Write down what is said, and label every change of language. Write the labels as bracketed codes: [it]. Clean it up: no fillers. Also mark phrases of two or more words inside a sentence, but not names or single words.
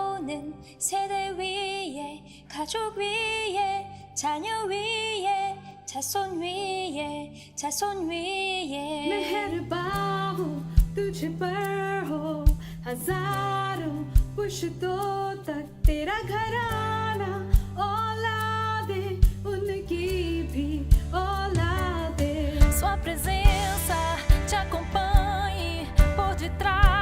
[ko] 없는 세대 위에 가족 위에 자녀 위에 자손 위에 자손 위에 [hi] मेहरबान तुझे पर हो हजारों पुश्तों तक तेरा घराना औलादे उनकी भी औलादे [pt] Sua presença te acompanhe por detrás